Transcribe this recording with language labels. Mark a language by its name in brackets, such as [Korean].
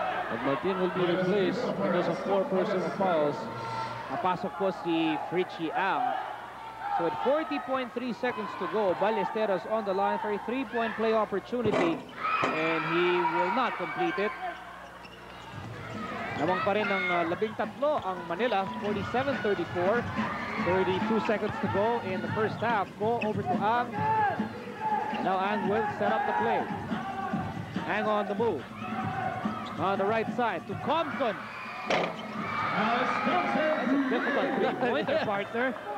[English] But Martin will be replaced because of 4 personal fouls. [Filipino] Napasok po si Fritchie Ang. [English] So at 40.3 seconds to go, Ballesteros on the line for a 3-point play opportunity, and he will not complete it. [Filipino] Nawang pa rin ng 13 ang Manila, 47-34. [English] 32 seconds to go in the first half. Go over to Ang. And now Ang will set up the play. Ang on the move. On the right side to Compton. That's a difficult three-pointer, partner.